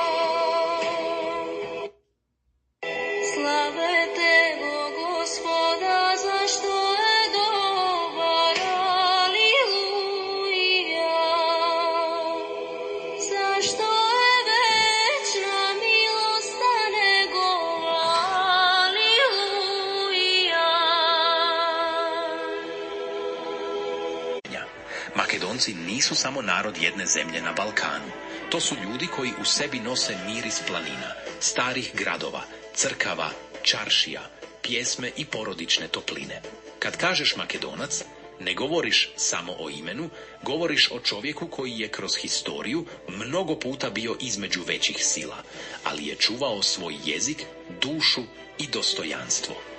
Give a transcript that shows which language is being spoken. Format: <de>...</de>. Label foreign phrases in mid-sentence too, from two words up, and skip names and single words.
<mk>Славете го Господа, зашто е добар, алилуја. Зашто е вечна милоста негова, алилуја.</mk> <bs>Македонци nisu samo narod jedne zemlje na Balkanu. To su ljudi koji u sebi nose miris planina, starih gradova, crkava, čaršija, pjesme i porodične topline. Kad kažeš Makedonac, ne govoriš samo o imenu, govoriš o čovjeku koji je kroz historiju mnogo puta bio između većih sila, ali je čuvao svoj jezik, dušu i dostojanstvo.</bs>